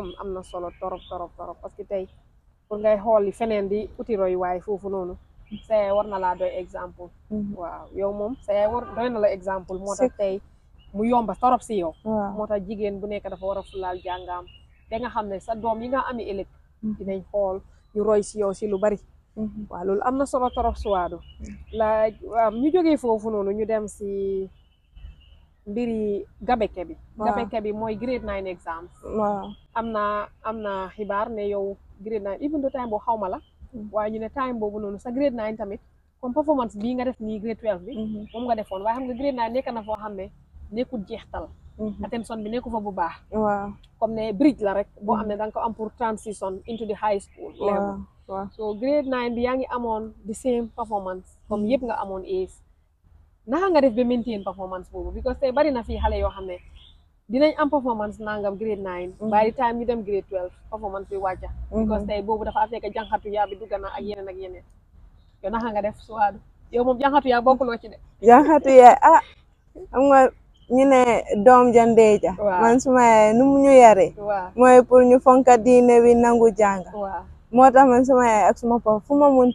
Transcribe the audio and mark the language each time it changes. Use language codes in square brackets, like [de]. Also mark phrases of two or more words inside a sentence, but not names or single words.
[wo] am na solo torop [fr] parce que [wo] tey pour ngay xooli feneen di uti royuwaay foofu noonu sa yaay war na laa doy exemple waaw yow moom sa yaay doy na la exemple moo tax tey mu yomba torop si yow moo tax jigéen bu nekk dafa war a fulaal jàngaam da nga xam ne sa doom yi nga ami ëllëg dinañ xool ñu roy si yow si lu bari waaw loolu am na solo torop Suwaadu la ñu jógee foofu noonu ñu dem si mbiri gabeke bi mooy [en] grade 9 exams [wo] am na xibaar ne yow [en] grade 9 even though time [wo] boo xawma la waaye ñu ne time boobu noonu sa grade 9 tamit comme performance bii nga def nii grade 12 bi moom nga defoon waaye xam nga grade 9 nekk na foo xam ne nekkul jeextal attention bi nekku fa bu baax comme ne bridge la rek boo xam ne danga ko am pour [en] transition into the high school level so grade 9 [wo] bi yaa ngi amoon [en] the same performance [wo] comme yëpp nga amoon A's naka nga def ba [en] maintain performance [wo] boobu because tey bari na fii xale yoo xam ne dinañ am performance nangam grade 9 [en] by the time [wo] ñu dem [en] grade 12 performance [wo] bi wàcca because tey boobu dafa fekk jànxatu yaa bi dugg na ak yeneen yow naka nga def Suwaadu yow moom jànxatu yaa bokkuloo ci de jànxatu yaa xam nga ñu ne doom ja ndey ja man suma yaay nu mu ñu yare mooy pour ñu fonka diine bi nangu jàng moo tax man suma yaay ak suma papa fu ma munti